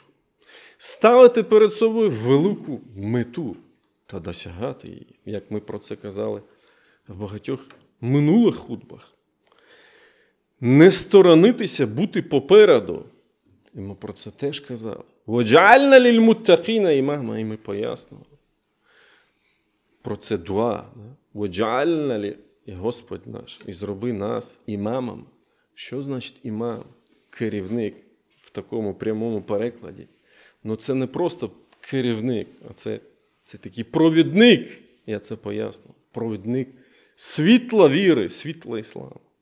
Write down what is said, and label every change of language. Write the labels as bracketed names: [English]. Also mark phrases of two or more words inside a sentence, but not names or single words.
[Ukrainian] Ставити перед собою велику мету та досягати її, як ми про це казали в багатьох минулих хутбах. не сторонитися бути попереду. І ми про це теж казали. [Arabic] وَجَعَلْنَا لِلْمُتَّقِينَ імама, [Ukrainian] і ми пояснили. Про це дуа. وَجَعَلْنَا і Господь наш, і зроби нас імамами. Що значить імам? Керівник в такому прямому перекладі. Ну це не просто керівник, а це такий провідник, я це поясню. Провідник світла віри, світла ісламу.